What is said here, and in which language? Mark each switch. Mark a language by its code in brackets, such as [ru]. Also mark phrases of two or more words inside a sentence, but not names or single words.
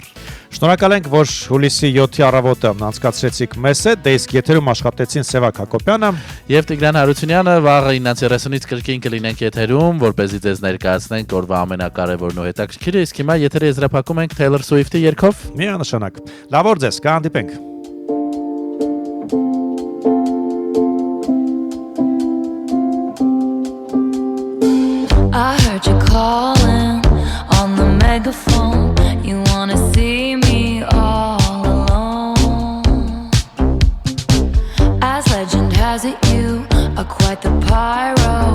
[hy] Շնորհակալ ենք, որ հուլիսի 7-ի առավոտը անցկացրեցիք մեզ հետ, դե իսկ եթերում աշխատեցին Սևակ Հակոբյանը եւ Տիգրան Հարությունյանը, վաղը 9:30-ից կրկին կլինենք եթերում, որպեսզի ձեզ ներկայացնենք օրվա ամենակարևորն ու հետաքրքիրը, իսկ հիմա եթերը եզրափակում ենք Taylor Swift-ի երգով։ Միանշանակ։ Լավ օր ձեզ, կհանդիպենք։ [en] I heard you calling on the megaphone. You wanna see me all alone. As legend has it, you are quite the pyro.